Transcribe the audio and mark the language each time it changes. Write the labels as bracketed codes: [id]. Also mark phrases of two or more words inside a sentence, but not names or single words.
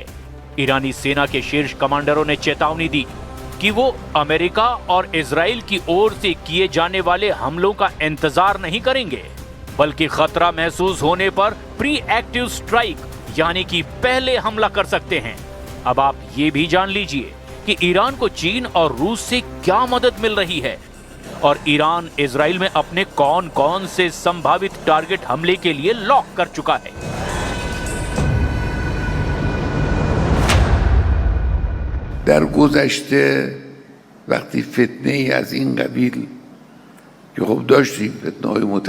[hi] ईरानी सेना के शीर्ष कमांडरों ने चेतावनी दी कि वो अमेरिका और इजराइल की ओर से किए जाने वाले हमलों का इंतजार नहीं करेंगे, बल्कि खतरा महसूस होने पर [en] pre active strike [hi] यानी कि पहले हमला कर सकते हैं। अब आप ये भी जान लीजिए कि ईरान को चीन और रूस से क्या मदद मिल रही है, और ईरान इजराइल में अपने कौन कौन से संभावित टारगेट हमले के लिए लॉक कर चुका है। [fa] در گذشته وقتی فتنه ای از این قبیل که خب داشتیم فتنه‌های